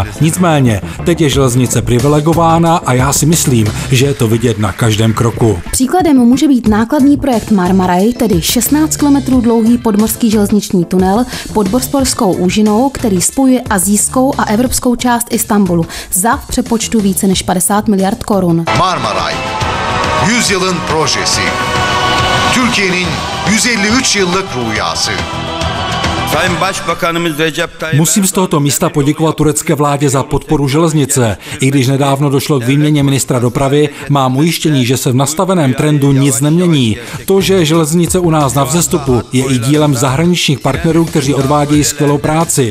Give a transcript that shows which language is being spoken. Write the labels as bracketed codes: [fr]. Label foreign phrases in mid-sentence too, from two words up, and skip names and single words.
[cs] Nicméně, teď je železnice privilegována a já si myslím, že je to vidět na každém kroku. Příkladem může být nákladný projekt Marmaray, tedy 16 km dlouhý podmořský železniční tunel pod Bosporskou úžinou, který spojuje asijskou a evropskou část Istanbulu za v přepočtu více než 50 miliard korun. [tr] Marmaray, 100 yılın projesi. Türkiye'nin 153 yıllık rüyası. [cs] Musím z tohoto místa poděkovat turecké vládě za podporu železnice. I když nedávno došlo k výměně ministra dopravy, mám ujištění, že se v nastaveném trendu nic nemění. To, že je železnice u nás na vzestupu, je i dílem zahraničních partnerů, kteří odvádějí skvělou práci.